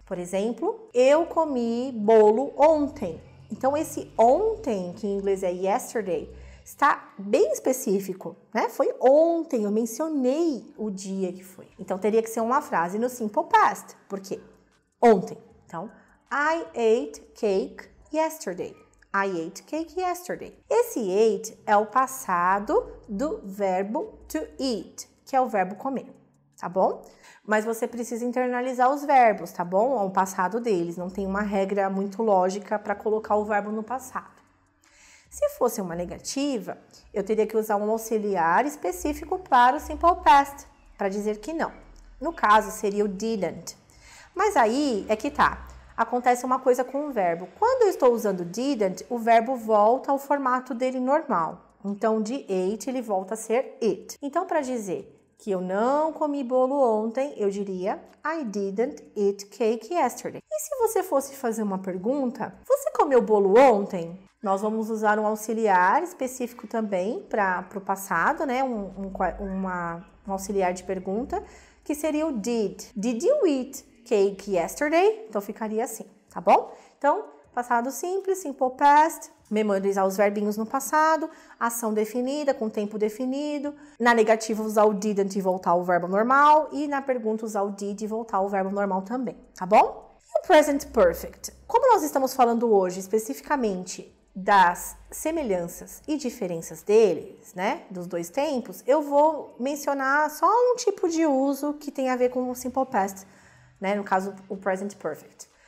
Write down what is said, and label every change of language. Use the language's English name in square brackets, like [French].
[Portuguese] Por exemplo, eu comi bolo ontem. Então, esse ontem, que em inglês é yesterday, está bem específico, Foi ontem, eu mencionei o dia que foi. Então, teria que ser uma frase no simple past, porque ontem. [English] Então, I ate cake yesterday. I ate cake yesterday. [Portuguese] Esse ate é o passado do verbo to eat, que é o verbo comer, tá bom? Mas você precisa internalizar os verbos, tá bom? O passado deles, não tem uma regra muito lógica para colocar o verbo no passado. Se fosse uma negativa, eu teria que usar um auxiliar específico para o simple past, para dizer que não. No caso, seria o didn't. Mas aí é que tá. Acontece uma coisa com o verbo. Quando eu estou usando didn't, o verbo volta ao formato dele normal. Então, de ate, ele volta a ser it. Então, para dizer que eu não comi bolo ontem, eu diria [English] I didn't eat cake yesterday. [Portuguese] E se você fosse fazer uma pergunta, você comeu bolo ontem? Nós vamos usar um auxiliar específico também para o passado, um auxiliar de pergunta, que seria o did. [English] Did you eat cake yesterday? [Portuguese] Então, ficaria assim, tá bom? Então, passado simples, simple past, memorizar os verbinhos no passado, ação definida, com tempo definido. Na negativa, usar o didn't e voltar ao verbo normal. E na pergunta, usar o did e voltar ao verbo normal também, tá bom? E o present perfect? Como nós estamos falando hoje, especificamente, das semelhanças e diferenças deles, dos dois tempos, eu vou mencionar só um tipo de uso que tem a ver com o simple past, no caso, o present perfect.